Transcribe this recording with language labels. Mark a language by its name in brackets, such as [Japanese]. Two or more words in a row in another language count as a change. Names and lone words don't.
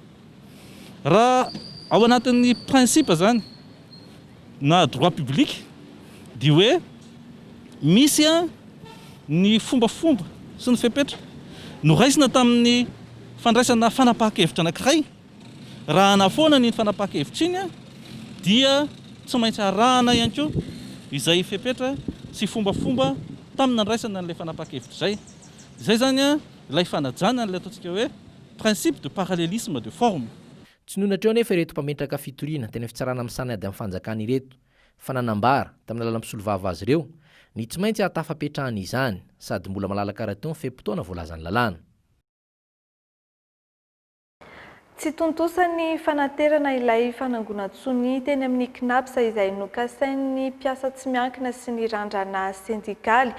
[Malagasy] Raha ao anatin'ny principe zany na [French] droit public [Malagasy] dia hoe misy ny fombafomba sy ny fepetra noraisina tamin'ny fandraisana fanapahan-kevitra anankiray. Raha nafoana ny fanapahan-kevitra iny dia tsy maintsy arahana ihany koa izay fepetra sy fombafomba tamin'ny nandraisana n'ilay fanapahan-kevitra izay. Izay zany ilay fanajana n'ilay ataontsika hoe [French] principe de parallélisme de forme. [Malagasy] Tsy nonatreo anefa ireto mpametraka fitoriana teny fitsarana amin'ny sany ady amin'ny fanjakana ireto fa nanambara tamin'ny alalan'ny mpisolo vava azy ireo ny tsy maintsy hatafapetrahana izany sady mbola malalaka raha teo ny fehim-potoana voalazan'ny lalàna. Tsy tontosany fanaterana ilay fanangonantsony teny amin'ny KNAPS izay nokasain'ny mpiasa tsy miankina sy ny randrana sindikaly.